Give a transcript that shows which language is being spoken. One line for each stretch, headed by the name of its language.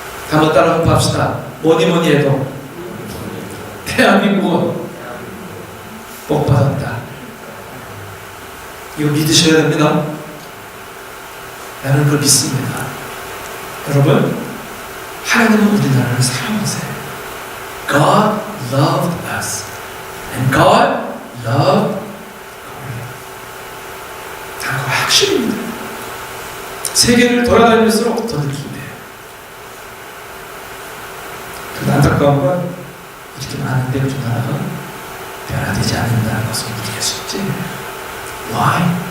Korean: 한번 따라 합시다. 뭐니 해도 대한민국은 복 받았다. 이거 믿으셔야 됩니다. 나는 그걸 믿습니다. 여러분, 하나님은 우리나라를 사랑하세요.
English: God loved us, and God loved Korea.
Korean: 다 확실입니다. 세계를 돌아다닐수록 더 느끼게 돼요. 그 안타까운 건 이렇게 많은 데를 좀 나라가 변화되지 않는다는 것을 우리가 숙제.
English: Why?